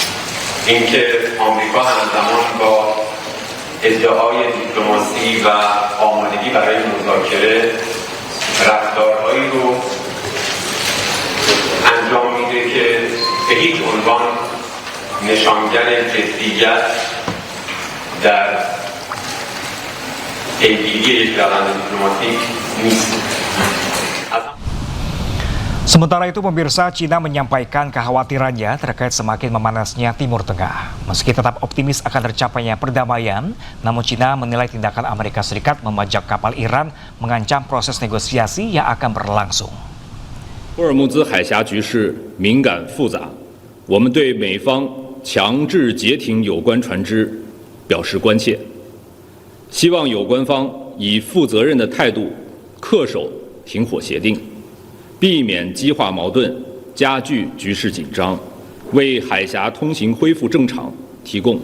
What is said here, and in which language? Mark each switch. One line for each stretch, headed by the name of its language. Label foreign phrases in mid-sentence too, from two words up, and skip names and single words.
Persian: اینکه آمریکا همزمان با ادعای دیپلماسی و آمادگی برای مذاکره رفتارهایی رو انجام میده که به هیچ عنوان نشانگر جدیت در پیگیری یک روند دیپلماتیک نیست.
Indonesian: Sementara itu, pemirsa, Cina menyampaikan kekhawatirannya terkait semakin memanasnya Timur Tengah. Meski tetap optimis akan tercapainya perdamaian, namun Cina menilai tindakan Amerika Serikat membajak kapal Iran mengancam proses negosiasi yang akan berlangsung.
Chinese: 霍尔木兹海峡局势敏感复杂，我们对美方强制截停有关船只表示关切，希望有关方以负责任的态度恪守停火协定。避免激化矛盾，加剧局势紧张，为海峡通行恢复正常提供。